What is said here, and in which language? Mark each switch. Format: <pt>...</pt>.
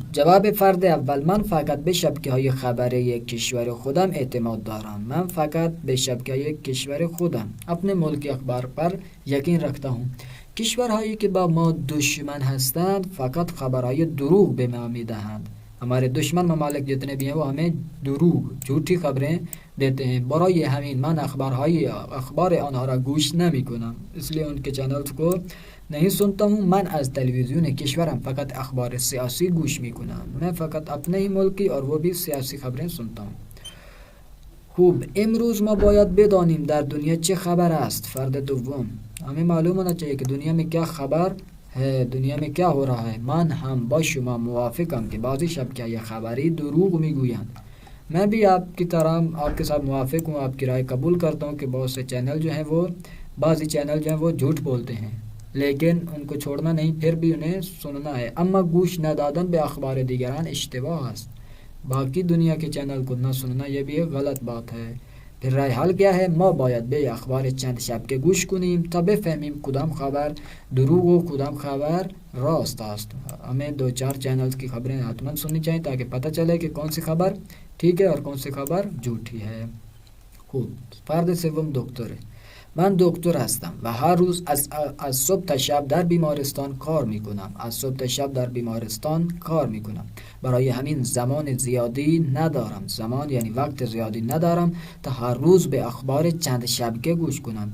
<fa>جواب فرد اول، من فقط به شبکه‌های خبری کشور خودم اعتماد دارم. من فقط به شبکه‌های کشور خودم،</fa> <ur>اپنے ملک اخبار پر یقین رکھتا ہوں.</ur> <fa>کشورهایی که با ما دشمن هستند فقط خبرهای دروغ به ما میدهند.</fa> <ur>ہمارے دشمن ممالک جتنے بھی ہیں وہ ہمیں</ur> <fa>دروغ،</fa> <ur>جھوٹی خبریں دیتے ہیں.</ur> <fa>برای همین من اخبار آنها را گوش نمیکنم،</fa> <ur>اس لیے ان کے چینلز کو نہیں سنتا ہوں.</ur> <fa>من از تلویزیون کشورم فقط اخبار سیاسی گوش میکنم،</fa> <ur>میں فقط اپنے ہی ملک کی اور وہ بھی سیاسی خبریں سنتا ہوں.</ur> <fa>خوب. امروز ما باید بدانیم در دنیا چه خبر است. فرد دوم،</fa> <ur>ہمیں معلوم ہونا چاہیے کہ دنیا میں کیا خبر ہے، دنیا میں کیا ہو رہا ہے.</ur> <fa>من هم با شما موافقم کہ بعضی شبکه‌های خبری دروغ میگویند.</fa> <ur>میں بھی آپ کی طرح آپ کے ساتھ موافق ہوں، آپ کی رائے قبول کرتا ہوں کہ بہت سے چینل جو ہیں وہ، بعضی چینل جو ہیں وہ جھوٹ بولتے ہیں. لیکن ان کو چھوڑنا نہیں، پھر بھی انہیں سننا ہے.</ur> <fa>اما گوش ندادن به اخبار دیگران اشتباه است.</fa> <ur>باقی دنیا کے چینل کو نہ سننا یہ بھی ایک غلط بات ہے.</ur> <fa>پھر راه حل</fa> <ur>کیا ہے؟</ur> <fa>ما باید به اخبار چند شبکه گوش کنیم تا بفهمیم کدام خبر دروغ و کدام خبر راست است.</fa> <ur>ہمیں 2-4 چینلز کی خبریں حتما سننی چاہیے تاکہ پتہ چلے کہ کون سی خبر ٹھیک ہے اور کون سی خبر جھوٹی ہے.</ur> <fa>خوب. فرد سوم دکتره. من دکتر هستم و هر روز از صبح تا شب در بیمارستان کار میکنم. از صبح تا شب در بیمارستان کار میکنم. برای همین زمان زیادی ندارم. زمان یعنی وقت زیادی ندارم تا هر روز به اخبار چند شبکه گوش کنم.</fa>